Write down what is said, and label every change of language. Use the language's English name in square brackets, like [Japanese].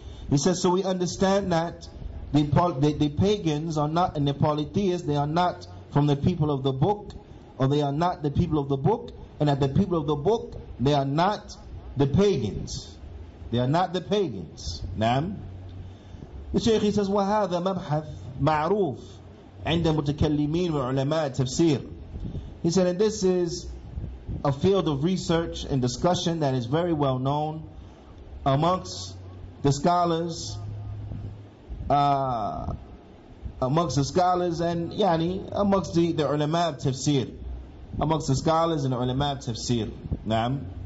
[English] He says, so we understand that the pagans are not, and the polytheists, they are not from the people of the book, or they are not the people of the book, and that the people of the book, they are not the pagans. They are not the pagans. Naam. The Shaykh, he says, [Arabic] وَهَذَا مَبْحَث مَعْرُوف عند متكلمين وعلماء التفسير. [English] He said, and this is a field of research and discussion that is very well known amongst the scholars, and yani amongst the ulama of tafsir, amongst the scholars and the ulama of tafsir. Naam.